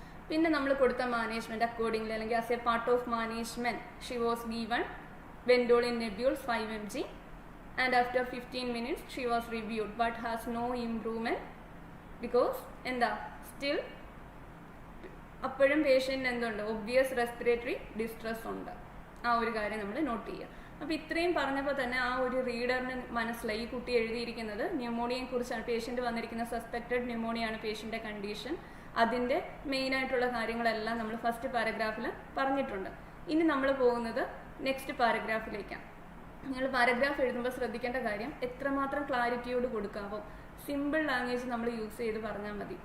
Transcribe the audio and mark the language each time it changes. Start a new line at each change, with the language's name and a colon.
Malayalam: പിന്നെ നമ്മൾ കൊടുത്ത
English: management accordingly അല്ലെങ്കിൽ as a part of management she was given Ventolin nebules 5 mg, and after 15 minutes she was reviewed but has no improvement because still
Malayalam: അപ്പോഴും പേഷ്യൻറ്റിന് എന്തുണ്ട്, obvious respiratory distress ഉണ്ട്. ആ ഒരു കാര്യം നമ്മൾ നോട്ട് ചെയ്യുക. അപ്പോൾ ഇത്രയും പറഞ്ഞപ്പോൾ തന്നെ ആ ഒരു റീഡറിന് മനസ്സിലായി ഈ കുട്ടി എഴുതിയിരിക്കുന്നത് ന്യൂമോണിയയെ കുറിച്ചാണ്. പേഷ്യൻ്റ് വന്നിരിക്കുന്ന സസ്പെക്റ്റഡ് ന്യൂമോണിയാണ് പേഷ്യൻ്റെ കണ്ടീഷൻ. അതിൻ്റെ മെയിനായിട്ടുള്ള കാര്യങ്ങളെല്ലാം നമ്മൾ ഫസ്റ്റ് പാരഗ്രാഫിൽ പറഞ്ഞിട്ടുണ്ട്. ഇനി നമ്മൾ പോകുന്നത് നെക്സ്റ്റ് പാരഗ്രാഫിലേക്കാണ്. നിങ്ങൾ പാരഗ്രാഫ് എഴുതുമ്പോൾ ശ്രദ്ധിക്കേണ്ട കാര്യം എത്രമാത്രം ക്ലാരിറ്റിയോട് കൊടുക്കാമോ സിമ്പിൾ ലാംഗ്വേജ് നമ്മൾ യൂസ് ചെയ്ത് പറഞ്ഞാൽ മതി.